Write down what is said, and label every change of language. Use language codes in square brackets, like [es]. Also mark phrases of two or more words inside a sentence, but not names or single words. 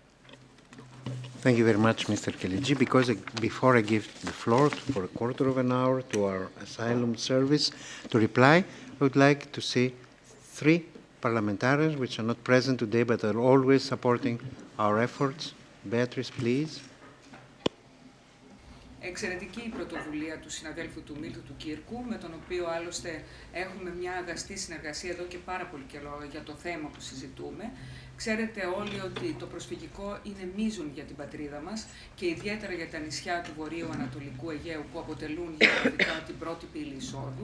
[en] Thank you very much, Mr. Kelegi. Because before I give the floor for a quarter of an hour to our asylum service to reply, I would like to see 3 parliamentarians which are not present today but are always supporting our efforts. Beatrice, please. [el] Εξαιρετική η πρωτοβουλία του συναδέλφου του Μίλτου του Κύρκου, με τον οποίο άλλωστε έχουμε μια αγαστή συνεργασία εδώ και πάρα πολύ καιρό για το θέμα που συζητούμε. Ξέρετε όλοι ότι το προσφυγικό είναι μείζον για την πατρίδα μας και ιδιαίτερα για τα νησιά του Βορείου Ανατολικού Αιγαίου που αποτελούν γεωγραφικά την πρώτη πύλη εισόδου.